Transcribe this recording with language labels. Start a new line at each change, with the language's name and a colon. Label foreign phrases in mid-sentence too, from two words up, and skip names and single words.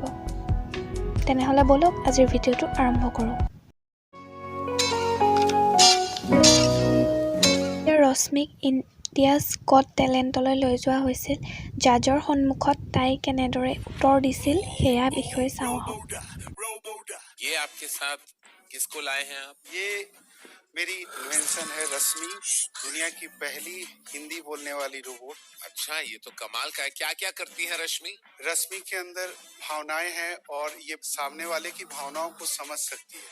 Assamese: তেনেহ'লে বলক আজিৰ ভিডিঅ'টো আৰম্ভ কৰোঁ। ৰশ্মিক ইণ্ডিয়াজ গট টেলেণ্টলৈ লৈ যোৱা হৈছিল। জাজৰ সন্মুখত তাই কেনেদৰে উত্তৰ দিছিল সেয়া বিষয়ে চাওঁ আহক।
Hindi: ये आपके साथ किसको लाए हैं आप? ये मेरी इन्वेंशन है रश्मि, दुनिया की पहली हिंदी बोलने वाली रोबोट। अच्छा, ये तो कमाल का है। क्या क्या करती है रश्मि? रश्मि के अंदर भावनाएं हैं और ये सामने वाले की भावनाओं को समझ सकती है।